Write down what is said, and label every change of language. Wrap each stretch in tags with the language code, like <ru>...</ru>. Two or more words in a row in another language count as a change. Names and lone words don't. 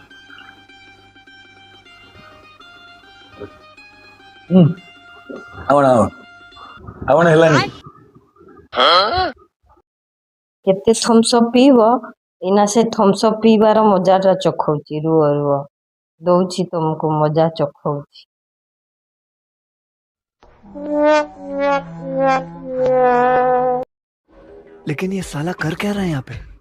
<or>ଆଉ କଣ ହେଲାନି? କେତେ ଥମ୍ସଅପ୍ ପିଇବ? ଏଇନା ସେ ଥମ୍ସଅପ୍ ପିଇବାର ମଜାଟା ଚଖଉଛି। ରୁହ ରୁହ, ଦଉଛି ତମକୁ ମଜା ଚଖଉଛି।</or> <hi>लेकिन ये साला कर क्या रहा है यहाँ पे?</hi>